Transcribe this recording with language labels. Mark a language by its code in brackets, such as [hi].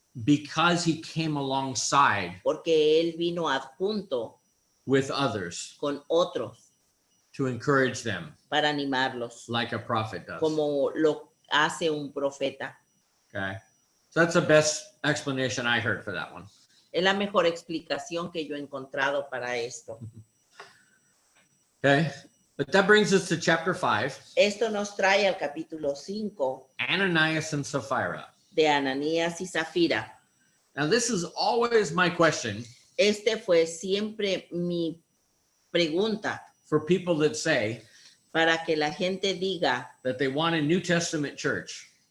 [en] because he came alongside [es] porque él vino adjunto [en] with others [es] con otros [en] to encourage them [es] para animarlos, [en] like a prophet does. [es] como lo hace un profeta. [en] Okay. So that's the best explanation I heard for that one. [es] Es la mejor explicación que yo he encontrado para esto. [en] Okay. But that brings us to chapter 5, [es] Esto nos trae al capítulo 5 [en] Ananias and Sapphira. [es] de Ananías y Zafira. [en] Now, this is always my question [es] Este fue siempre mi pregunta [en] for people that say [es] para que la gente diga [en] that they want a New Testament church,